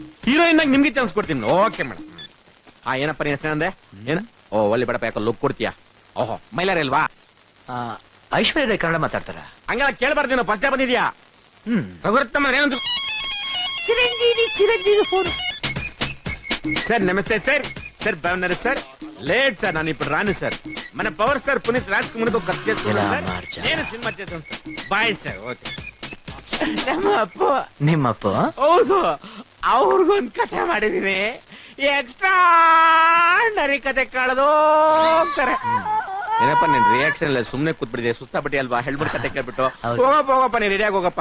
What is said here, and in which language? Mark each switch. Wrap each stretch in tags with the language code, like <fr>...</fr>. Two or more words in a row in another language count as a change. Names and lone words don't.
<kn>ಹೀರೋಯಿನ್ ಆಗಿ ನಿಮ್ಗೆ ಚಾನ್ಸ್ ಕೊಡ್ತೀನಿ. ಓಕೆ ಮೇಡಮ್. ಏನಪ್ಪ ನೀನ್ ಹೆಸರು ಅಂದೆ? ಏನ? ಓ ಒಳ್ಳೆ ಬೇಡಪ್ಪ, ಯಾಕೆ ಲುಕ್ ಕೊಡ್ತೀಯಾ? ಓಹೋ, ಮೈಲಾರಿ ಅಲ್ವಾ? ಐಶ್ವರ್ಯ ರೈ ಕನ್ನಡ ಮಾತಾಡ್ತಾರ? ಹಂಗೆಲ್ಲ ಕೇಳ್ಬಾರ್ದು, ಫಸ್ಟ್ ಡೇ ಬಂದಿದ್ಯಾ? ರಘುರತ್ನಮ್ಮ ಏನಂದ್ರು? ಚಿರಂಜೀವಿ ಫೋನ್. ಸರ್ ನಮಸ್ತೆ ಸರ್.</kn> <te>ಸರ್ బాగున్నారు సార్? లేదు సార్, ನಾನು ఇప్పుడు రాను సార్. మన పవర్ సార్ పునీత్ రాజ్ కుమార్ తో ఖర్చు చేస్తున్నాను సార్. నేను సినిమా చేస్తాను సార్.</te> <en>bye sir.</en> <kn>ಓಕೆ. ನಿಮ್ಮಪ್ಪ? ಹೌದು, ಅವ್ರಿಗೊಂದು ಕಥೆ ಮಾಡಿದೀನಿ. ಎಕ್ಸ್ಟ್ರಾರ್ಡಿನರಿ ಕತೆ ಕಾಳದು. ಏನಪ್ಪ ನಿನ್ ರಿಯಾಕ್ಷನ್ ಇಲ್ಲ, ಸುಮ್ನೆ ಕೂತ್ಬಿಟ್ಟಿದೆ. ಸುಸ್ತಾಪಟ್ಟಿ ಅಲ್ವಾ? ಹೇಳ್ಬಿಟ್ಟು ಕತೆ ಕೇಳ್ಬಿಟ್ಟು ಹೋಗಪ್ಪ, ನೀನ್ ರೆಡಿಯಾಗಿ ಹೋಗಪ್ಪ.</kn>